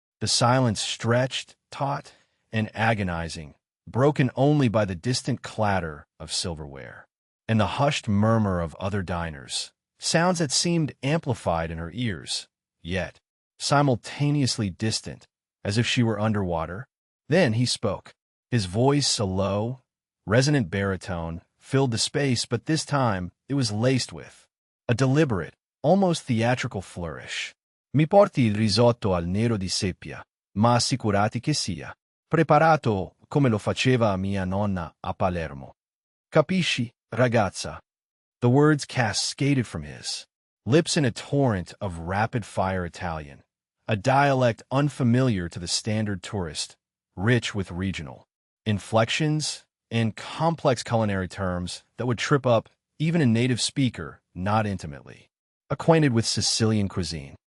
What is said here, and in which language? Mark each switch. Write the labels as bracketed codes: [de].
[en] The silence stretched, taut, and agonizing, broken only by the distant clatter of silverware and the hushed murmur of other diners, sounds that seemed amplified in her ears, yet simultaneously distant, as if she were underwater. Then he spoke. His voice, a low, resonant baritone, filled the space, but this time it was laced with a deliberate, almost theatrical flourish. [it] Mi porti il risotto al nero di seppia, ma assicurati che sia preparato come lo faceva mia nonna a Palermo. Capisci, ragazza? [en] The words cascaded from his lips in a torrent of rapid-fire Italian, a dialect unfamiliar to the standard tourist, rich with regional inflections and complex culinary terms that would trip up even a native speaker not intimately acquainted with Sicilian cuisine.